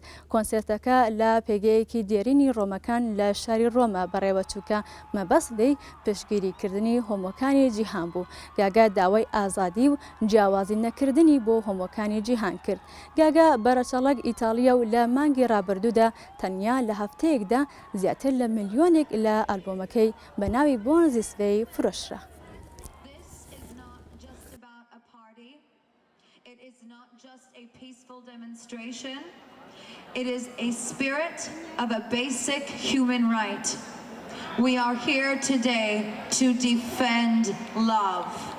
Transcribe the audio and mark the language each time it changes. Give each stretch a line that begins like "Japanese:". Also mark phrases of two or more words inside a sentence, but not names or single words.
Central Kurdish: کۆنسێرتەکە لە پێگەیەکی دێرینی ڕۆمەکان لە شاری ڕۆمە بەڕێوەچووکە مەبەستدەی پشتگیریکردنی هۆمۆکانی جیهان بوو. گاگا داوای ئازادی و جیاوازی نەکردنی بۆ هۆمۆکانی جیهان کرد. گاگا بەرەچەڵک ئیتاڵیا و لە مانگی ڕابردوودا تەنیا لە هەفتەیەکدا زیاتر لە ملیۆنێک لە ئەلبۆمەکەی بە ناوی بۆنزی سبەی فرۆشرا.
English: It is a spirit of a basic human right. We are here today to defend love.